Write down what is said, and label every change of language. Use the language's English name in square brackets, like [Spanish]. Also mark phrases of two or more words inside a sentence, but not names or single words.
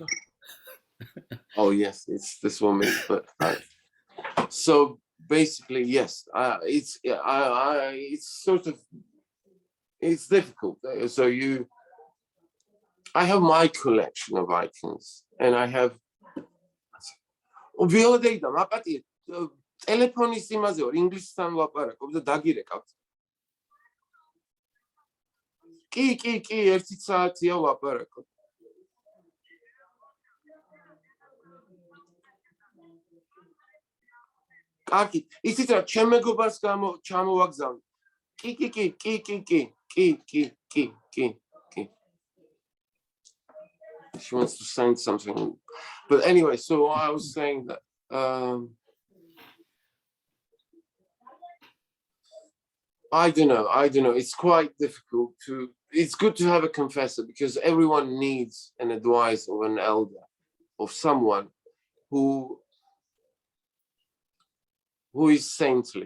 [English] Oh yes, it's this woman. But so basically, yes, it's sort of, it's difficult. So I have my collection of icons, and I have. [Georgian] ვიოდეიდა მაპატი ტელეფონის იმაზე ვარ, ინგლისთან ვაპარაკობ და დაგირეკავთ. კი, 1 საათია ვაპარაკობ. კარგი, იცით რა, ჩემ მეგობარს ჩამოვაგზავნე. კი. [English] She wants to send something, but anyway, so I was saying that I don't know. It's quite difficult to. It's good to have a confessor because everyone needs an advice of an elder, of someone who is saintly.